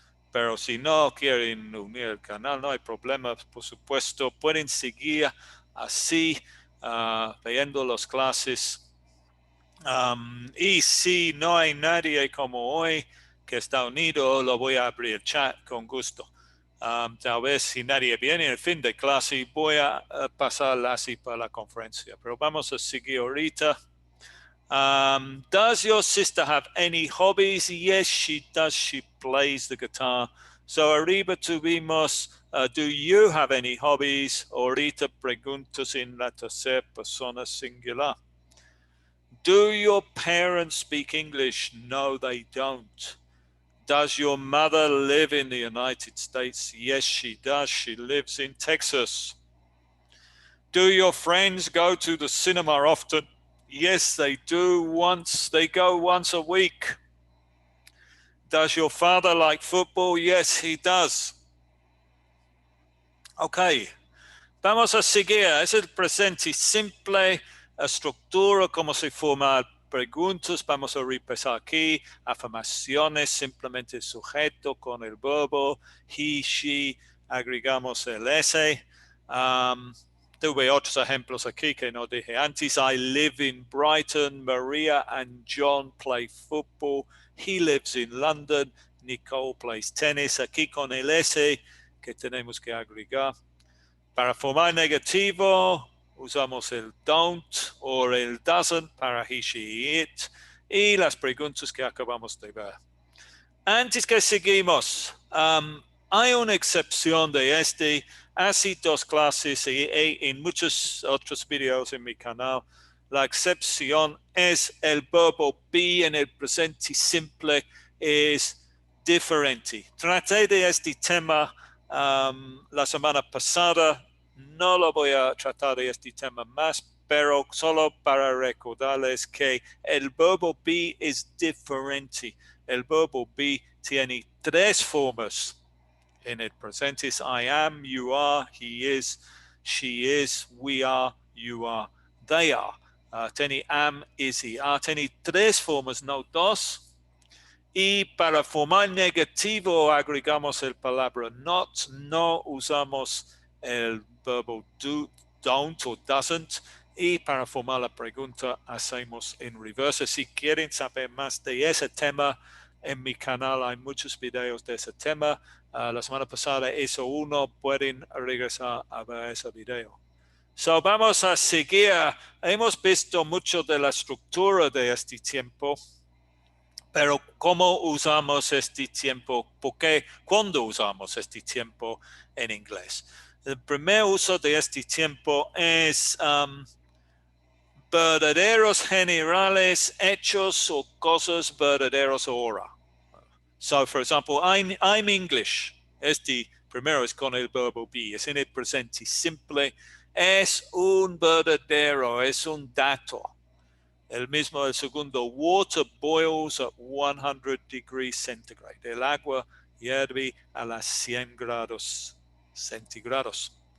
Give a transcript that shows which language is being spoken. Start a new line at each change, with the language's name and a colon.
Spanish: Pero si no quieren unir el canal, no hay problema, por supuesto, pueden seguir así, viendo las clases. Y si no hay nadie como hoy que está unido, lo voy a abrir el chat con gusto. Tal vez si nadie viene en el fin de clase, voy a pasar así para la conferencia. Pero vamos a seguir ahorita.
English: Does your sister have any hobbies? Yes, she does. She plays the guitar.
Spanish: So arriba tuvimos,
English: do you have any hobbies?
Spanish: Ahorita preguntas en la tercera persona singular.
English: Do your parents speak English? No, they don't. Does your mother live in the United States? Yes, she does. She lives in Texas. Do your friends go to the cinema often? Yes, they do. They go once a week. Does your father like football? Yes, he does.
Spanish: Okay. Vamos a seguir. Es el presente simple, estructura, cómo se forman preguntas. Vamos a repasar aquí. Afirmaciones, simplemente sujeto con el verbo. He, she, agregamos el S. Tuve otros ejemplos aquí que no dije antes.
English: I live in Brighton. Maria and John play football. He lives in London. Nicole plays tennis.
Spanish: Aquí con el S que tenemos que agregar. Para formar negativo, usamos el don't o el doesn't para he, she, it. Y las preguntas que acabamos de ver. Antes que seguimos, hay una excepción de este. Hace dos clases y en muchos otros videos en mi canal. La excepción es el verbo be en el presente simple es diferente. Traté de este tema la semana pasada. No lo voy a tratar de este tema más, pero solo para recordarles que el verbo be es diferente. El verbo be tiene tres formas en el presente.
English: Es I am, you are, he is, she is, we are, you are, they are.
Spanish: Tiene am, is, he are. Tiene tres formas, no dos. Y para formar negativo agregamos el palabra not. No usamos el verbo do, don't o doesn't. Y para formar la pregunta hacemos en reverse. Si quieren saber más de ese tema, en mi canal hay muchos videos de ese tema. La semana pasada hizo uno, pueden regresar a ver ese video. So, vamos a seguir. Hemos visto mucho de la estructura de este tiempo. Pero ¿cómo usamos este tiempo? ¿Por qué? ¿Cuándo usamos este tiempo en inglés? El primer uso de este tiempo es verdaderos generales, hechos o cosas verdaderos ahora.
English: So, for example, I'm English.
Spanish: Este primero es con el verbo be, es en el presente simple, es un verdadero, es un dato. El mismo, el segundo,
English: water boils at 100 degrees centigrade.
Spanish: El agua hierve a las 100 grados centígrados.